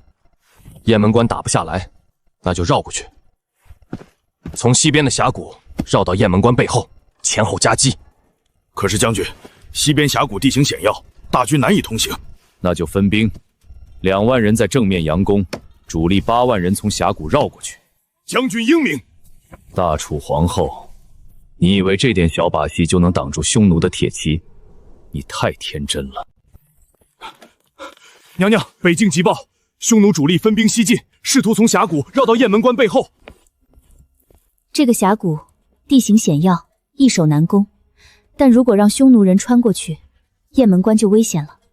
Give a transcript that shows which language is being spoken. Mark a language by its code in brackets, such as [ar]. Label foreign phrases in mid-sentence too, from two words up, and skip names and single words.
[zh] 雁门关打不下来，那就绕过去，从西边的峡谷繞到雁门关背后，前后夹击。可是将军，西边峡谷地形险要，大军难以通行。那就分兵，2万人在正面佯攻，主力8万人从峡谷繞过去。将軍英明。大楚皇后，你以為這點小把戲就能擋住匈奴的鐵騎？你太天真了。娘娘，北境急報。匈奴主力分兵西進，試圖從峽谷繞到雁門關背後。這個峽谷地形險要，易守難攻，但如果讓匈奴人穿過去，雁門關就危險了。